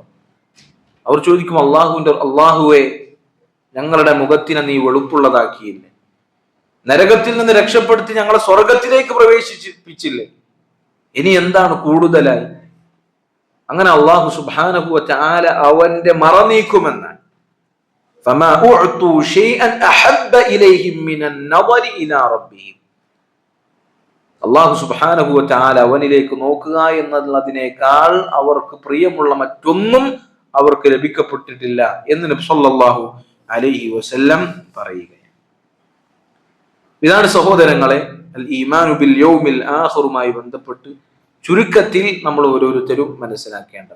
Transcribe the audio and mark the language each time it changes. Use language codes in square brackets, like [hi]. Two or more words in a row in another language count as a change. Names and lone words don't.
[ml] അവർ ചോദിക്കും, അള്ളാഹുവെ, ഞങ്ങളുടെ മുഖത്തിനെ നീ വെളുപ്പുള്ളതാക്കിയില്ലേ, നരകത്തിൽ നിന്ന് രക്ഷപ്പെടുത്തി ഞങ്ങളെ സ്വർഗത്തിലേക്ക് പ്രവേശിപ്പിച്ചില്ലേ, ഇനി എന്താണ് കൂടുതലായി? അങ്ങനെ അള്ളാഹു [ar] سبحانه وتعالى [ml] അവന്റെ മറ നീക്കുമെന്നാണ്. [ar] فما أعطوا شيئا أحب إليهم من النظر إلى ربهم. [ml] അള്ളാഹു [ar] سبحانه وتعالى [ml] അവനിലേക്ക് നോക്കുക എന്നതിനേക്കാൾ അവർക്ക് പ്രിയമുള്ള മറ്റൊന്നും അവർക്ക് ലഭിക്കപ്പെട്ടിട്ടില്ല എന്ന് നബി [ar] صلى الله عليه وسلم [ml] പറയുകയാണ്. ഇതാണ് സഹോദരങ്ങളെ [ar] الإيمان باليوم الآخر [ml] ബന്ധപ്പെട്ട് ചുരുക്കത്തിൽ നമ്മൾ ഓരോരുത്തരും മനസ്സിലാക്കേണ്ടത്.